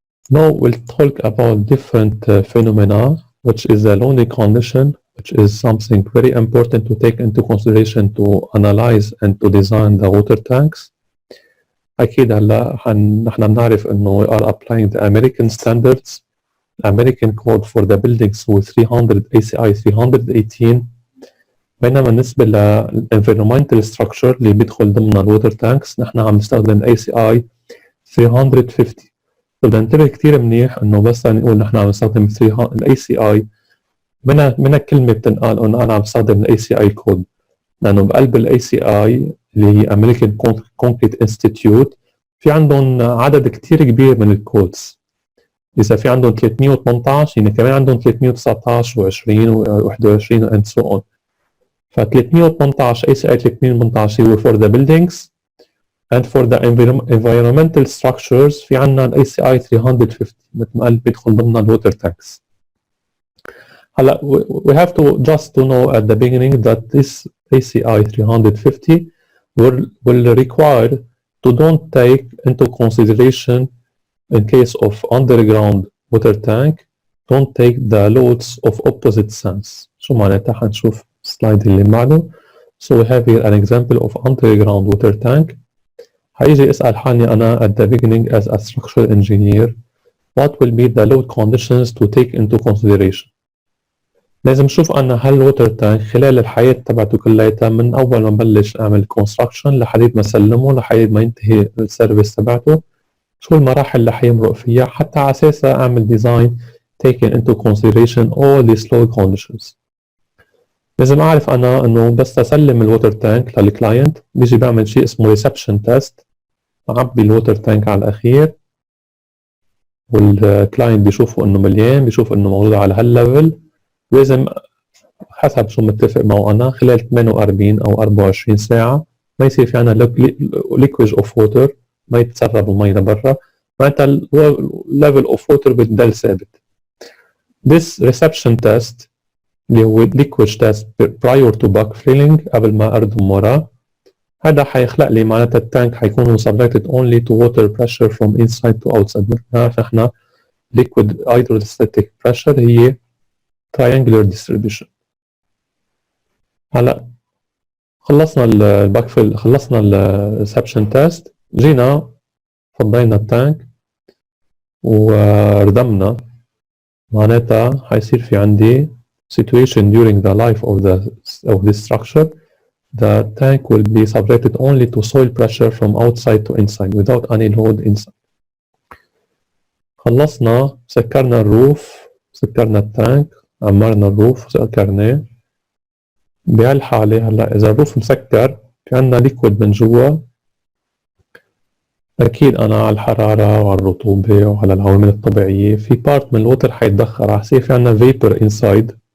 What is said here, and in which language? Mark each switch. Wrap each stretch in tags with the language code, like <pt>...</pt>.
<en>Now we'll talk about different phenomena, which is a loading condition, which is something very important to take into consideration to analyze and to design the water tanks.</en> <ar>أكيد هلا نحن بنعرف إنه</ar> <en>we are applying the American standards. American code for the buildings</en> <ar>هو</ar> <en>300 ACI 318.</en> <ar>بينما بالنسبة للenvironmental structure اللي بيدخل ضمن الووتر تانكس نحن عم نستخدم ACI 350. بدنا ننتبه كتير منيح انه بس نقول نحن عم نستخدم الاي سي اي منها كلمه بتنقال انه انا عم بستخدم الاي سي اي كود، لانه بقلب الاي سي اي اللي هي امريكان كونكريت انستيتيوت في عندهم عدد كتير كبير من الكودز. اذا في عندهم 318 يعني كمان عندهم 319 و20 و21</ar> <en>and so on.</en> <ar>ف 318 اي سي اي 318 هو</ar> <en>for the buildings and for the environmental structures</en> <ar>في عنا ال ACI 350 مثل ما قلت بيدخل ضمن الووتر تانكس. هلا</ar> <en>we have to just to know at the beginning that this ACI 350 will require to don't take into consideration in case of underground water tank don't take the loads of opposite sense.</en> <ar>شو معناتها؟ حنشوف السلايد اللي بعده.</ar> <en>So we have here an example of underground water tank.</en> <ar>هيجي اسأل حالي أنا</ar> <en>at the beginning as a structural engineer what will be the load conditions to take into consideration.</en> <ar>لازم شوف أنا هالووتر تانك خلال الحياة تبعته كلياتها من أول ما بلش أعمل construction لحد ما سلمه لحد ما ينتهي السيرفيس تبعته شو المراحل اللي حيمرق فيها حتى على أساسها أعمل design</ar> <en>taking into consideration all these load conditions.</en> <ar>لازم أعرف أنا إنه بس أسلم الووتر تانك للكلاينت بيجي بعمل شيء اسمه reception test. أعبي الووتر تانك على الأخير والكلاينت بيشوفوا إنه مليان، بيشوف إنه موجود على هالليفل. لازم حسب شو متفق معه أنا خلال 48 أو 24 ساعة ما يصير في عنا leakage of water، ما يتسرب المي لبرا، معناتها</ar> <en>level of water</en> <ar>بتضل ثابت.</ar> <en>This reception test</en> <ar>اللي هو</ar> <en>leakage test prior to backfilling</en> <ar>قبل ما أردم وراه، هذا حيخلق لي معناتها التانك حيكون</ar> <en>subjected only to water pressure from inside to outside.</en> <ar>بنعرف احنا</ar> <en>liquid hydrostatic pressure هي triangular distribution.</en> <ar>هلا خلصنا الباكفيل، خلصنا الريسبشن تيست، جينا فضينا التانك وردمنا، معناتها حيصير في عندي</ar> <en>situation during the life of this structure. The tank will be subjected only to soil pressure from outside to inside without any load inside.</en> <ar>خلصنا، سكرنا الروف، سكرنا التانك، عمرنا الروف وسكرناه. بهالحالة هلا إذا الروف مسكر في عنا ليكويد من جوا، أكيد أنا على الحرارة وعلى الرطوبة وعلى العوامل الطبيعية في بارت من الوتر حيتدخل، رح يصير في عنا</ar> <en>vapor inside.</en>